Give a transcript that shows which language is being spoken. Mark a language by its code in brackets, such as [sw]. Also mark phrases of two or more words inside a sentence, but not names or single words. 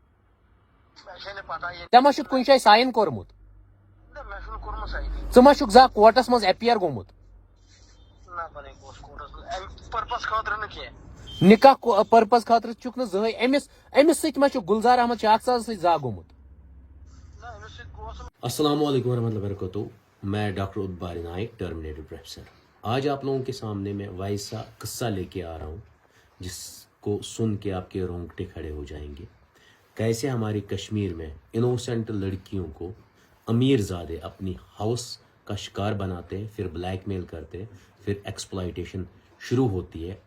[ks] ژےٚ ما چھُتھ کُنہِ جایہِ ساین کوٚرمُت ژٕ ما چھُکھ زانٛہہ کوٹس منٛز ایپیر گوٚمُت نکاح پرپز خٲطرٕ چھُکھ نہٕ زٕہٕنۍ أمِس سۭتۍ ما چھُکھ گلزار احمد شاخ ساز سۭتۍ زانٛہہ گوٚمُت [ar] السلام علیکم ورحمۃ اللہ وبرکاتہ. [ur] میں ڈاکٹر ادبار نائک ٹرمینیٹر پروفیسر. آج آپ لوگوں کے سامنے میں ویسا قصہ لے کے آ رہا ہوں جس کو سن کے آپ کے رونگٹے کھڑے ہو جائیں گے. کیسے ہماری کشمیر میں انوسینٹ لڑکیوں کو امیر زادے اپنی ہاؤس کا شکار بناتے ہیں، پھر بلیک میل کرتے ہیں، پھر ایکسپلائٹیشن شروع ہوتی ہے.